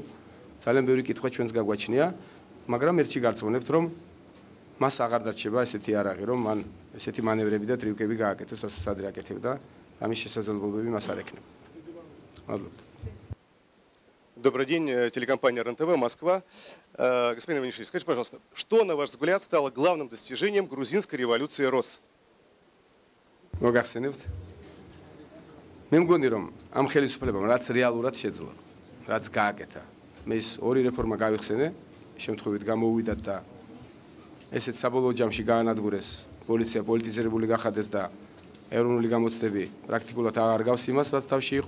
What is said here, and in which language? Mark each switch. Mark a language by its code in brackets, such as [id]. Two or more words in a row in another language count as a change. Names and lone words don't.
[ka] ძალიან ბევრი კითხვა ჩვენს გაგვაჩნია, მაგრამ ერთში გარწმუნებთ, რომ მას აღარ დარჩება ესეთი არაღი, რომ მან ესეთი მანევრები და ტრიუკები გააკეთოს, ასე სადრე აკეთებდა, ამის შესაძლებლობები მას არ ექნება. მადლობა. [ru] Добрый день, телекомпания РЕН-ТВ, Москва. Господин Иванишвили, скажите, пожалуйста, что, на ваш взгляд, стало главным достижением грузинской революции РОС? [ka] მოგახსენებთ? მე მგონი რომ ამ ხელისუფლებამ რაც რეალურად შეძლო, რაც გააკეთა, მე ის ორი რეფორმა გავიხსენე, შემთხვევით გამოვიდათ და ესეც საბოლოო ჯამში გაანადგურეს, პოლიცია პოლიტიზირებული გახადეს და ეროვნული გამოცდები პრაქტიკულად აღარ გავს იმას, რაც თავში იყო.